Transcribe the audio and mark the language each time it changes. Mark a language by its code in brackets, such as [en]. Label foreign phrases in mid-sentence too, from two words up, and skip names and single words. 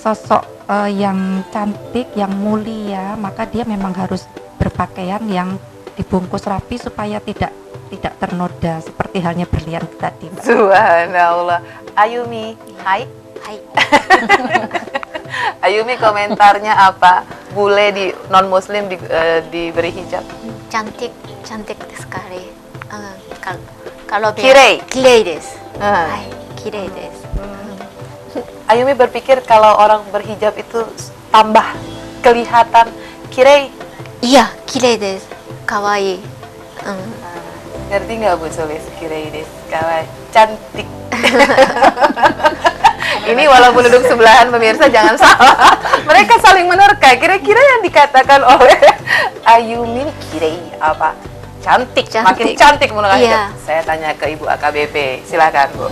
[id] Sosok yang cantik, yang mulia, maka dia memang harus berpakaian yang dibungkus rapi supaya tidak ternoda seperti halnya berlian tadi, Mbak. Subhanallah. Ayumi, hai. Hai. Ayumi, komentarnya apa? Bule di non muslim diberi hijab. Cantik sekali. Kalau Kirei. [ja] きれいです. [id] Ah. [ja] はい、きれいです. [id] Ayumi berpikir kalau orang berhijab itu tambah kelihatan kirei. Iya, [ja] きれいです. [id] Kawaii. Ngerti nggak Bu Sulis? [ja] きれいです、かわいい, [id] cantik. Ini walaupun duduk sebelahan pemirsa jangan salah. Mereka saling menerka. Kira-kira yang dikatakan oleh Ayumi kirei apa? Cantik. Makin cantik menggunakan hijab. Saya tanya ke Ibu AKBP. Silakan Bu.